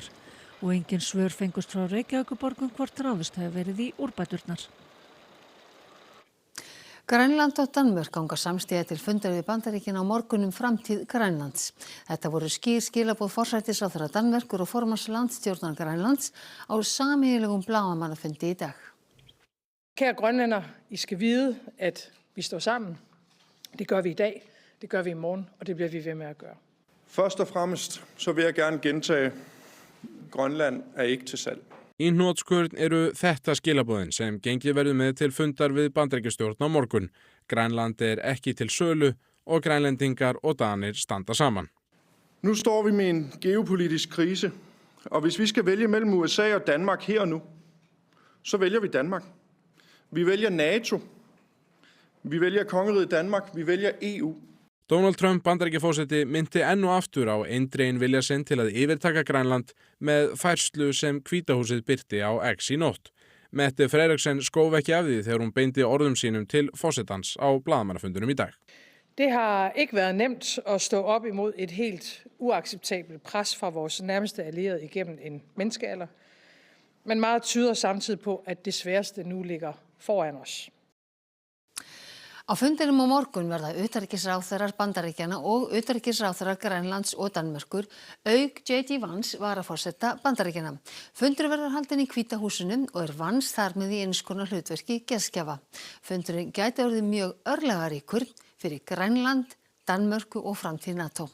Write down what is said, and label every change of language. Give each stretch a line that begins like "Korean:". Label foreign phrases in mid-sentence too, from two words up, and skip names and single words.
Icelandic: Og engin svör fengust frá Reykjavíkurborg hvort ráðist hefur verið í úrbæturnar. Grænland og Danmörk ganga samstíga til fundar við Bandaríkin á morgun framtíð Grænlands. Þetta voru skýr skilaboð forsætisráðherra Danmerkur og formanns landsstjórnar Grænlands á sameiginlegum blaðamannafundi í dag.
Danish: Kære grønlænder, I skal vide, at vi står sammen. Det gør vi i dag, det gør vi i morgen, og det bliver vi ved med at gøre. Først og fremmest så vil jeg gerne gentage, Grønland er ikke til salg.
Icelandic: Í hnotskurn eru þetta skilaboðin sem gengið verður með til fundar við Bandaríkjastjórn á morgun. Grænland er ekki til sölu og grænlendingar og danir standa saman.
Danish: Nu står vi med en geopolitisk krise, og hvis vi skal vælge mellem USA og Danmark her og nu, så vælger vi Danmark. Vi vælger NATO, vi vælger kongeriget Danmark, vi vælger EU.
Icelandic: Donald Trump Bandaríkjaforseti minnti enn og aftur á eindreginn vilja sinn til að yfirtaka Grænland með færslu sem Hvíta húsið birti á X í nótt. Mette Frederiksen skóf ekki af því þegar hún beindi orðum sínum til forsetans á blaðamannafundunum í dag.
Danish: Det har ikke været nemt at stå op imod et helt uacceptabelt pres fra vores nærmeste allierede igennem en menneskealder, men meget tyder samtidig på, at det sværeste nu ligger foran os.
Icelandic: Á fundinum á morgun verða utanríkisráðherrar Bandaríkjanna og utanríkisráðherrar Grænlands og Danmerkur, auk J.D. Vance varaforseta Bandaríkjanna. Fundur verður haldinn í Hvíta húsinu og Vance þar með í eins konar hlutverki gestgjafa. Fundurinn gæti orðið mjög örlagaríkur fyrir Grænland, Danmörku og framtíð NATO.